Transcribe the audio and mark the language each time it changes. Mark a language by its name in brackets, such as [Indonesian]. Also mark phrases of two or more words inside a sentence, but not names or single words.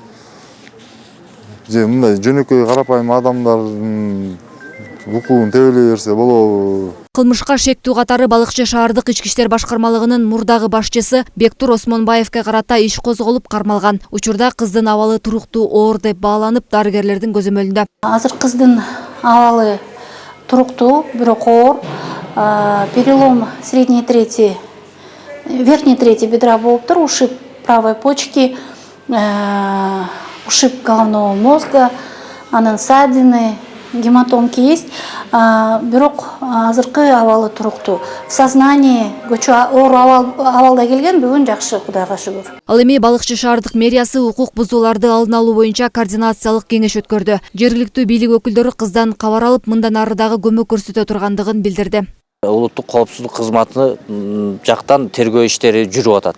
[Kyrgyz] Же мындай жөнөкөй карапайым адамдардын укугун тебелей берсе болобу? Кылмышка шектүү катары Балыкчы шаардык ички иштер башкармалыгынын мурдагы башчысы Бектур Осмонбаевке карата иш козголуп кармалган. Учурда кыздын абалы туруктуу оор деп бааланып, дарыгерлердин көзөмөлүндө. Азыр кыздын абалы туруктуу, бирок оор. [Russian] Перелом средней трети, верхней трети бедра болуптур, ушиб правой почки, ушиб головного мозга, [Kyrgyz] анан [Russian] ссадины, гематомки есть, [Kyrgyz] бирок азыркы абалы туруктуу. [Russian] В сознании [Kyrgyz] оор абалда келген, бүгүн жакшы, Кудайга шүгүр. Ал эми Балыкчы шаардык мэриясы укук бузууларды алдын алуу боюнча координациялык кеңеш өткөрдү. Жергиликтүү бийлик өкүлдөрү кыздан кабар алып, мындан ары дагы көмөк көрсөтө тургандыгын билдирди. Улуттук коопсуздук кызматы жактан тергөө иштери жүрүп атат.